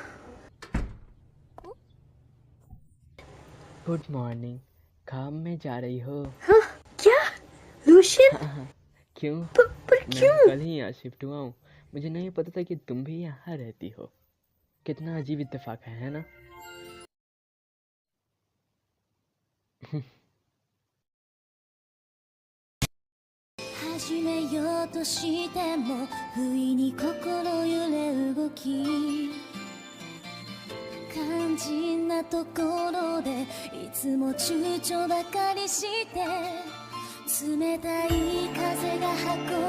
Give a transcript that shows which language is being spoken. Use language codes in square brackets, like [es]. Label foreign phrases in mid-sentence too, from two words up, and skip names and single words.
[en] Good morning. [hi] काम में जा रही हो? हाँ, क्या लूशियन? हाँ, क्यों? पर क्यों? मैं कल ही यहाँ शिफ्ट हुआ हूँ, मुझे नहीं पता था कि तुम भी यहाँ रहती हो। कितना अजीब इत्तेफाक है ना? [ja] 始めようとしても不意に心揺れ動き肝心なところでいつも躊躇ばかりして冷たい風が